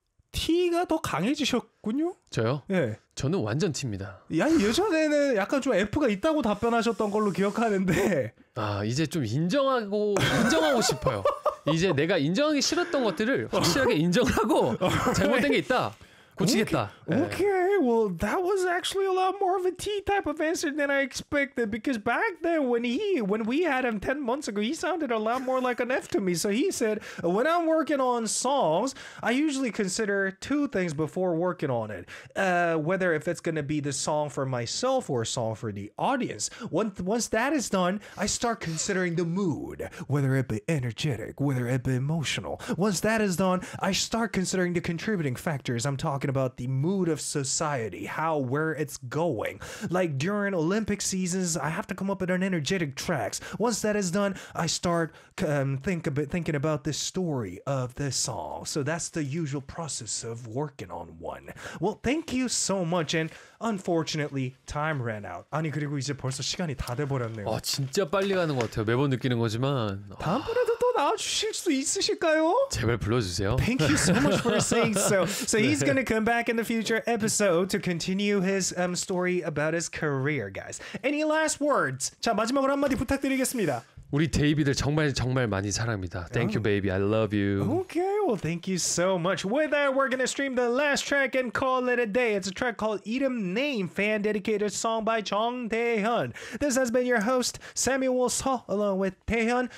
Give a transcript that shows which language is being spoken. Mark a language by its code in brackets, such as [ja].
[ko] T가 더 강해지셨군요. 저요? 예. 네. 저는 완전 T입니다. 야, 예전에는 약간 좀 F가 있다고 답변하셨던 걸로 기억하는데. 아, 이제 좀 인정하고 싶어요. 이제 내가 인정하기 싫었던 것들을 확실하게 인정하고 잘못된 게 있다. 고치겠다. Okay. 네. Okay. [en] Well, that was actually a lot more of a T type of answer than I expected because back then when we had him 10 months ago, he sounded a lot more like an F to me. So he said, "When I'm working on songs, I usually consider two things before working on it. Whether if it's going to be the song for myself or a song for the audience. Once that is done, I start considering the mood, whether it be energetic, whether it be emotional. Once that is done, I start considering the contributing factors. I'm talking about the mood of society, how, where it's going. Like during Olympic seasons, I have to come up with an energetic tracks. Once that is done, I start thinking about the story of this song. So that's the usual process of working on one. Well, thank you so much. And unfortunately, time ran out. [ko] 아니 그리고 이제 벌써 시간이 다 돼버렸네요. 아 진짜 빨리 가는 것 같아요. 매번 느끼는 거지만. 다음번에도 또 나와주실 수 있으실까요? 제발 불러주세요. [en] Thank you so much for saying so. So he's going to come back in the future episode to continue his story about his career, guys. Any last words? [ko] 자, 마지막으로 한마디 부탁드리겠습니다. 우리 데이비들 정말 정말 많이 사랑합니다. [en] Thank you, baby. I love you. Okay, well, thank you so much. With that, we're going to stream the last track and call it a day. It's a track called Item Name, fan-dedicated song by Chong Tae-hyun. This has been your host, Samuel Seo, along with Tae-hyun.